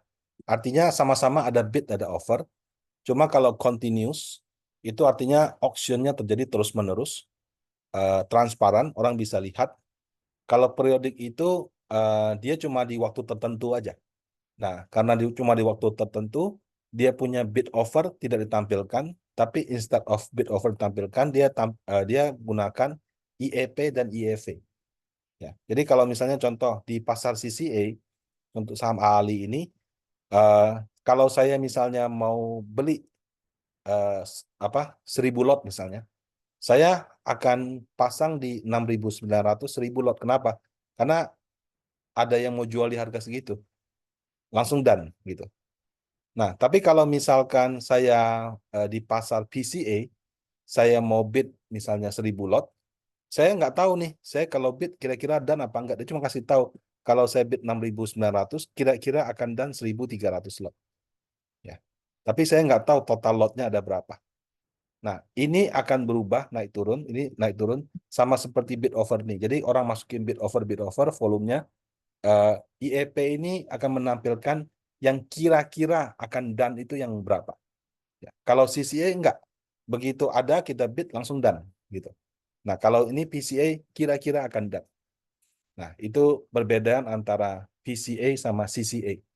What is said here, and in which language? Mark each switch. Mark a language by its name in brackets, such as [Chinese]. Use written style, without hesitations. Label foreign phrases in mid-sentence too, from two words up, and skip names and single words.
[Indonesian] Artinya sama-sama ada bid ada offer. Cuma kalau continuous itu artinya auctionnya terjadi terus-menerus, transparan, orang bisa lihat. Kalau periodik itu dia cuma di waktu tertentu aja. Nah, karena cuma di waktu tertentu, dia punya [English] bid offer [Indonesian] tidak ditampilkan, tapi [English] instead of bid offer [Indonesian] ditampilkan, dia gunakan IEP dan IEV. Ya. Jadi kalau misalnya contoh di pasar CCA untuk saham AALI ini, eh, kalau saya misalnya mau beli 1.000 lot misalnya, saya akan pasang di 6.900 1.000 lot. Kenapa? Karena ada yang mau jual di harga segitu, langsung done gitu. Nah, tapi kalau misalkan saya di pasar PCA, saya mau bid misalnya 1.000 lot, saya nggak tahu nih, saya kalau bid kira-kira done apa enggak. Dia cuma kasih tahu, kalau saya bid 6.900, kira-kira akan done 1.300 lot. Ya. Tapi saya nggak tahu total lotnya ada berapa. Nah, ini akan berubah naik turun, ini naik turun sama seperti [English] bid over [Indonesian] nih. Jadi orang masukin [English] bid over, [Indonesian] volumenya IEP ini akan menampilkan yang kira-kira akan done itu yang berapa. Ya. Kalau CCA enggak, begitu ada kita bid langsung done gitu. Nah, kalau ini PCA kira-kira akan done. Nah, itu perbedaan antara PCA sama CCA.